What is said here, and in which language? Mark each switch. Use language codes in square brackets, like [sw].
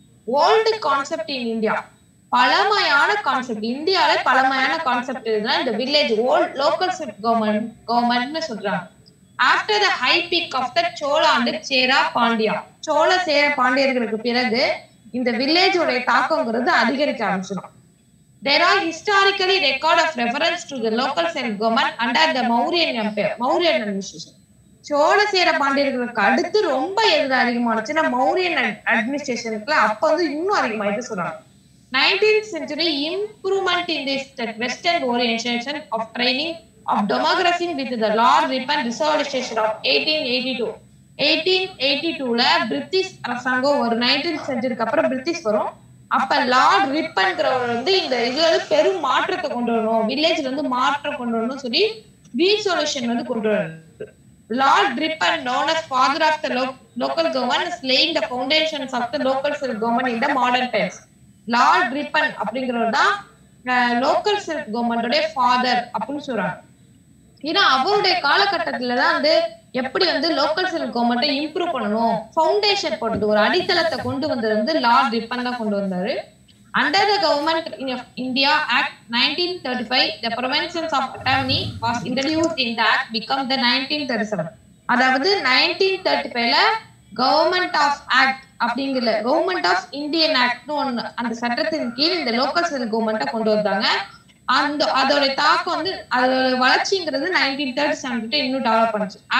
[en] old concept in India, [ta] பழமையான [en] Concept. [ta] இந்தியால பழமையான கான்செப்ட் இதுதான் இந்த வில்லேஜ் லோக்கல் செல்ஃப் கவர்மெண்ட்னு சொல்றாங்க. [en] after the high peak of the Chola and Chera Pandya, [ta] சோழ சேர பாண்டியர்களுக்கு பிறகு இந்த வில்லேஜோட தாக்கம்ங்கிறது அதிகரிக்க ஆரம்பிச்சிடும். [en] There are historically record of reference to the local self-government under the Mauryan Empire, Mauryan administration. [ta] Chola சேர பாண்டியர்களுக்கு அடுத்து ரொம்ப எது அதிகமானுச்சுன்னா மௌரியன் அட்மினிஸ்ட்ரேஷனுக்கு அப்ப வந்து இன்னும் அதிகமாயிட்டு சொல்றாங்க. [en] 19th century improvement in this western orientation of training of democracy with the Lord Ripon Resolution of 1882ல [ta] British அரசாங்கம் ஒரு 19th சென்ச்சுரிக்கு அப்புறம் பிரிட்டிஷ் வரும். அப்ப லார்ட் ரிப்பன்ங்கிறவர் வந்து இந்த இதுல வந்து பெரும் மாற்றத்தை கொண்டு வரணும், வில்லேஜ்ல இருந்து மாற்றம் கொண்டு வரணும்னு சொல்லி ரீசொல்யூஷன் வந்து கொண்டு வர்றாரு. [en] Lord Ripon, known as father of the local government, is laying the foundations of the local self government in the modern times. [ta] Lord ribbon அப்படிங்கிறவர் தான் லோக்கல் செல்ஃப் கவர்மெண்டோட ஃபாதர் அப்படின்னு சொல்றாங்க. ஏன்னா அவருடைய காலகட்டத்துலதான் வந்து எப்படி வந்து லோக்கல் செல்ஃப் கவர்மெண்ட்டை இம்ப்ரூவ் பண்ணணும், ஃபவுண்டேஷன் போட்டது, ஒரு அடித்தளத்தை கொண்டு வந்தது வந்து லார்ட் ரிப்பன் தான் கொண்டு வந்தாரு. [en] Under the government of India Act 1935, the provisions of autonomy was introduced in the act become the 1937. [ta] அதாவது 1935ல கவர்மெண்ட் ஆஃப் ஆக்ட் அப்படிங்கிற கவர்மெண்ட் ஆஃப் இந்தியன் ஆக்ட்னு ஒண்ணு, அந்த சட்டத்தின் கீழ் இந்த லோக்கல் செல்ஃப் கவர்மெண்ட்டை கொண்டு வந்தாங்க. அதோட தாக்கம் வந்து அதோட வளர்ச்சிங்கிறது 1937 இன்னும் டெவலப் பண்ணுச்சு.